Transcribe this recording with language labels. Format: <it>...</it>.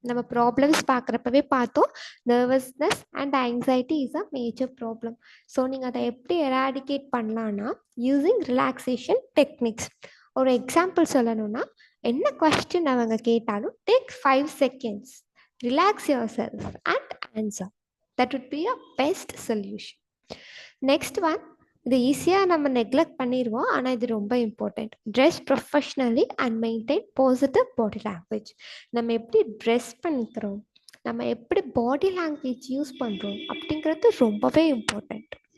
<ta>நம்ம ப்ராப்ளம்ஸ் பார்க்குறப்பவே பார்த்தோம்,</ta> <en>Nervousness and anxiety is a major problem.</en> <ta>So நீங்கள் அதை எப்படி எராடிகேட் பண்ணலான்னா</ta> <en>Using relaxation techniques.</en> <ta>ஒரு எக்ஸாம்பிள் சொல்லணும்னா, என்ன கொஸ்டின் அவங்க கேட்டாலும்</ta> <en>Take 5 seconds, relax yourself and answer. That would be a best solution.</en> <ta>Next one, இது ஈஸியாக நம்ம நெக்லெக்ட் பண்ணிடுவோம், ஆனால் இது ரொம்ப important.</ta> <en>Dress professionally and maintain positive body language.</en> <ta>நம்ம எப்படி ட்ரெஸ் பண்ணிக்கிறோம், நம்ம எப்படி பாடி லாங்குவேஜ் யூஸ் பண்ணுறோம் அப்படிங்கிறது ரொம்பவே இம்பார்ட்டண்ட்.</ta>